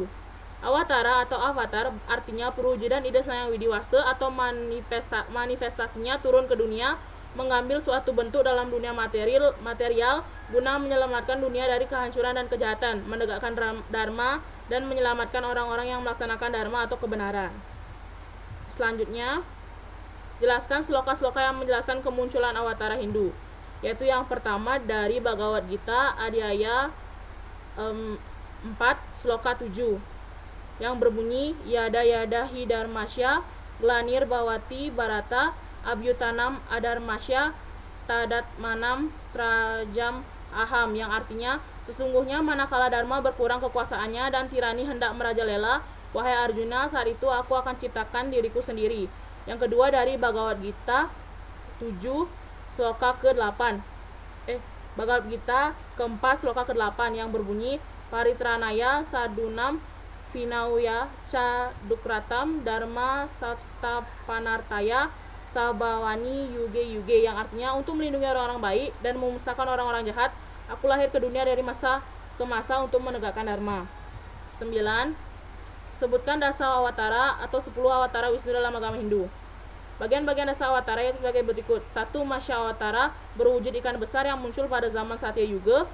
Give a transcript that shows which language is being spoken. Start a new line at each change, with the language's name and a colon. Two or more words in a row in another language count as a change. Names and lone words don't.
Indonesian: Awatara atau avatar artinya perwujudan ide Sang Hyang Widiwasa atau manifestasinya turun ke dunia, mengambil suatu bentuk dalam dunia material guna menyelamatkan dunia dari kehancuran dan kejahatan, menegakkan dharma dan menyelamatkan orang-orang yang melaksanakan dharma atau kebenaran. Selanjutnya, jelaskan sloka-sloka yang menjelaskan kemunculan awatara Hindu, yaitu yang pertama dari Bhagavad Gita Adhyaya 4 sloka 7 yang berbunyi
Sanskrit: Yada Yada Hi Dharmasya Glanir Bhavati Bharata Abhyutanam Adharmasya Tadat Manam Strajam Aham,
Indonesian: yang artinya sesungguhnya manakala dharma berkurang kekuasaannya dan tirani hendak merajalela, wahai Arjuna, saat itu aku akan ciptakan diriku sendiri. Yang kedua dari Bhagavad Gita 7 sloka ke-8 Bhagavad Gita keempat sloka ke-8 yang berbunyi
Sanskrit: Paritranaya Sadunam Vinauya Cadukratam Dharma Sastapanartaya Sabawani Yuge Yuge,
Indonesian: yang artinya untuk melindungi orang-orang baik dan memusnahkan orang-orang jahat, aku lahir ke dunia dari masa ke masa untuk menegakkan dharma. 9. Sebutkan dasa awatara atau 10 awatara Wisnu dalam agama Hindu. Bagian-bagian dasa awatara yaitu sebagai berikut. 1. Masya awatara berwujud ikan besar yang muncul pada zaman Satya Yuga.